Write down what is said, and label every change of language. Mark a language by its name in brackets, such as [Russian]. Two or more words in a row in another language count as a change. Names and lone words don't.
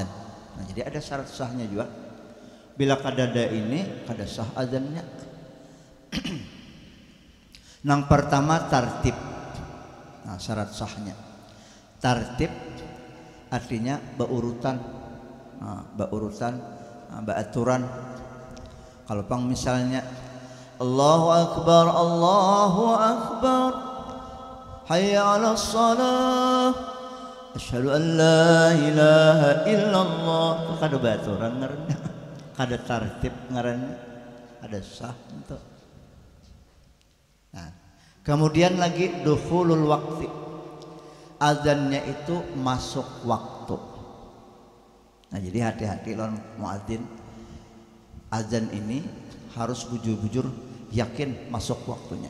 [Banjar] Nah, jadi ada syarat sahnya juga. Bila kadada ini kada sah azannya. Yang pertama tartib. Nah, syarat sahnya tartib artinya beurutan, beaturan. Kalau pang misalnya [Arabic] الله أكبر حي على الصلاة أشهد أن لا إله إلا الله, [Banjar] kada beaturan ngaranna, kada tartib ngaranna, ada sah untuk. Nah, kemudian lagi [Arabic] دخول الوقت, [Banjar] azannya itu masuk waktu. Nah, jadi hati-hati lawan muadzin, azan ini harus bujur-bujur yakin masuk waktunya.